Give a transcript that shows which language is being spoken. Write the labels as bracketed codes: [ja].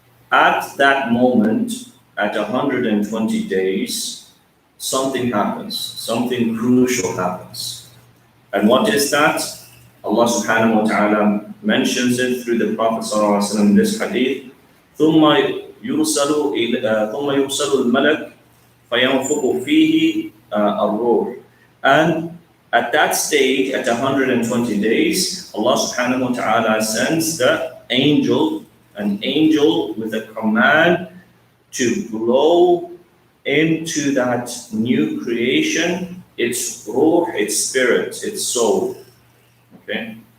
[en] At that moment, at 120 days, something happens, something crucial happens. And what is that? Allah subhanahu wa ta'ala mentions it through the Prophet ﷺ in this hadith. [ar] ثم يرسل الملك فينفخ فيه الروح. [en] And at that stage, at 120 days, Allah subhanahu wa ta'ala sends the angel, an angel with a command to blow into that new creation its ruh, its spirit, its soul. Okay?